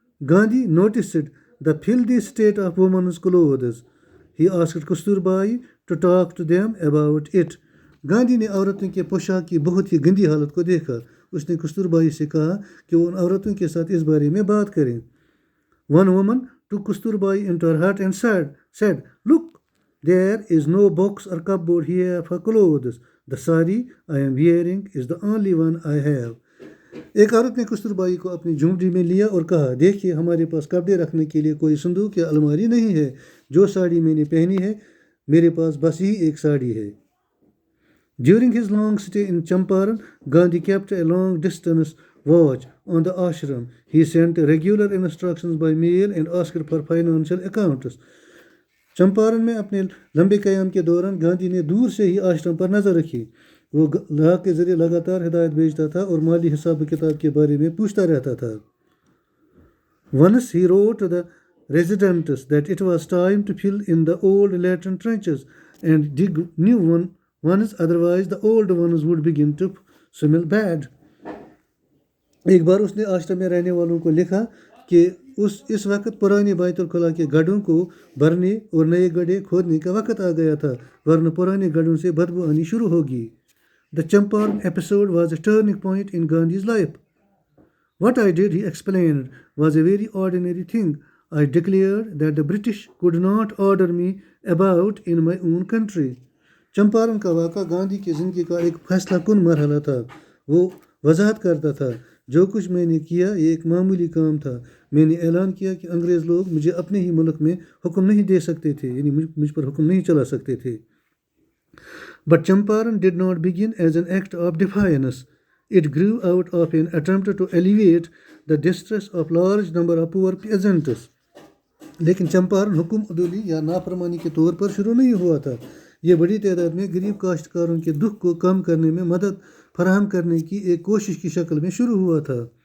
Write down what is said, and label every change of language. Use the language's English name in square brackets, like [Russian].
[English] Gandhi noticed the filthy state of women's clothes. He asked Kasturbai to talk to them about it. [Urdu] Gandhi نے عورتوں کے پوشاک کی بہت ہی گندی حالت کو دیکھا. اس نے کستوربائی سے کہا کہ وہ ان عورتوں کے ساتھ اس بارے میں بات کریں. [English] One woman took Kasturbai into her hut and said, "Look, there is no box or cupboard here for clothes. The sari I am wearing is the only one I have." [Urdu] ایک عورت نے کستوربائی کو اپنی جھونپڑی میں لیا اور کہا، دیکھیے ہمارے پاس کپڑے رکھنے کے لیے کوئی صندوق یا الماری نہیں ہے. جو ساڑی میں نے پہنی ہے میرے پاس بس یہی ایک ساڑی ہے. [English] During his long stay in Champaran, Gandhi kept a long distance watch on the ashram. He sent regular instructions by mail and asked for financial accounts. [Urdu] Champaran میں اپنے لمبے قیام کے دوران گاندھی نے دور سے ہی آشرم پر نظر رکھی. وہ ڈاک کے ذریعے لگاتار ہدایت بھیجتا تھا اور مالی حساب و کتاب کے بارے میں پوچھتا رہتا تھا. [English] Once he wrote to the residents that it was time to fill in the old latrine trenches and dig new ones, otherwise the old ones would begin to smell bad. [Urdu] ایک بار اس نے آشرم میں رہنے والوں کو لکھا کہ اس وقت پرانے بیت الخلا کے گڑھوں کو بھرنے اور نئے گڑھے کھودنے کا وقت آ گیا تھا، ورنہ پرانے گڑھوں سے بدبو آنی شروع ہوگی. [English] The Champaran episode was a turning point in Gandhi's life. What I did, he explained, was a very ordinary thing. I declared that the British could not order me about in my own country. [Urdu] Champaran کا واقعہ گاندھی کی زندگی کا ایک فیصلہ کن مرحلہ تھا. وہ وضاحت کرتا تھا جو کچھ میں نے کیا یہ ایک معمولی کام تھا. میں نے اعلان کیا کہ انگریز لوگ مجھے اپنے ہی ملک میں حکم نہیں دے سکتے تھے، یعنی مجھ پر حکم نہیں چلا سکتے تھے. [English] But Champaran did not begin as an act of defiance. It grew out of an attempt to alleviate the distress of large number of poor peasants. [Urdu] لیکن چمپارن حکم عدولی یا نافرمانی کے طور پر شروع نہیں ہوا تھا. یہ بڑی تعداد میں غریب کاشتکاروں کے دکھ کو کم کرنے میں مدد فراہم کرنے کی ایک کوشش کی شکل میں شروع ہوا تھا.